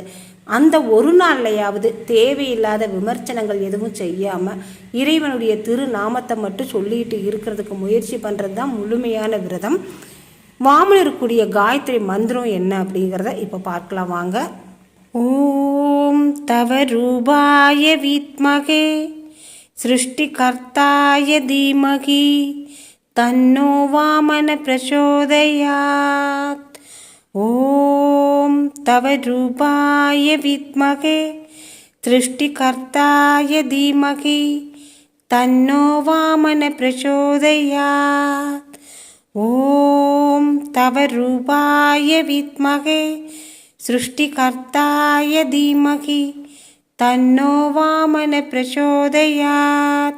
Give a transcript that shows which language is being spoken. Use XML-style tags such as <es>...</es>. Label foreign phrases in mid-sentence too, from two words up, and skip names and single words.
<ta>அந்த ஒரு நாள்லையாவது தேவையில்லாத விமர்சனங்கள் எதுவும் செய்யாமல் இறைவனுடைய திருநாமத்தை மட்டும் சொல்லிட்டு இருக்கிறதுக்கு முயற்சி பண்ணுறது தான் முழுமையான விரதம். வாமனருக்குரிய காயத்ரி மந்திரம் என்ன அப்படிங்கிறத இப்போ பார்க்கலாம் வாங்க.</ta> <sa>ओम् तव रूपाय विद्महे सृष्टिकर्ताय धीमहि तन्नो वामन प्रचोदयात्. ओम तव रूपाय विद्महे सृष्टिकर्ताय धीमहि तन्नो वामन प्रचोदयात्. ओम् तवरूपाय विद्महे सृष्टिकर्ताय धीमहि तन्नो वामन प्रचोदयात्.</sa>